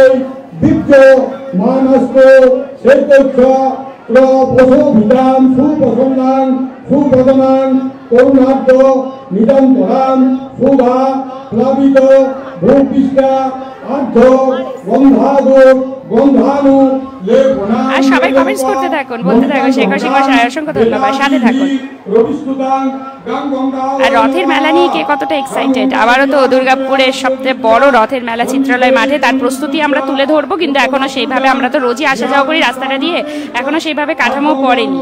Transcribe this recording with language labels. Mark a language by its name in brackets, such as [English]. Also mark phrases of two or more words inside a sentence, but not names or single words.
[Sanskrit] বিদ্য মানস্ত সেতচ্ছা প্রসভিতাম সুপ্রসন্নাং সুপ্রদনাং করুণার্থ নিরন্তরাম সুধা প্লাবিত ভূপৃষ্ঠা আর্ধ গন্ধাদ [Bangla] আর সবাই কমেন্টস করতে থাকুন, বলতে থাকুন শেখর সিংহ সাহেব অসংখ্য ধন্যবাদ, সাথে থাকুন। আর রথের মেলা নিয়ে কে কতটা এক্সাইটেড। আবারও তো দুর্গাপুরের সবচেয়ে বড় রথের মেলা চিত্রালয় মাঠে, তার প্রস্তুতি আমরা তুলে ধরবো, কিন্তু এখনো সেইভাবে, আমরা তো রোজই আসা যাওয়া করি রাস্তাটা দিয়ে, এখনো সেইভাবে কাঠামো পড়েনি।